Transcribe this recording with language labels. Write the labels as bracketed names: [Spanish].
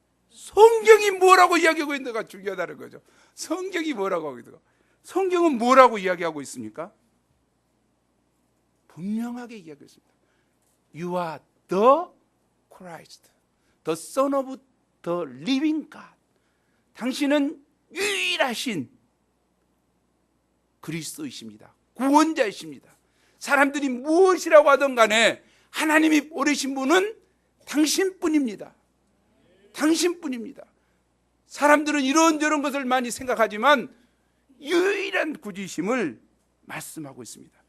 [Korean] 성경이 뭐라고 이야기하고 있는가 중요하다는 거죠. 성경이 뭐라고 하고 있는가? 성경은 뭐라고 이야기하고 있습니까? 분명하게 이야기하고 있습니다. [English] You are the Christ, the Son of the living God. [Korean] 당신은 유일하신 그리스도이십니다. 구원자이십니다. 사람들이 무엇이라고 하든 간에 하나님이 보내신 분은 당신뿐입니다. 당신뿐입니다. 사람들은 이런저런 것을 많이 생각하지만 유일한 구주이심을 말씀하고 있습니다.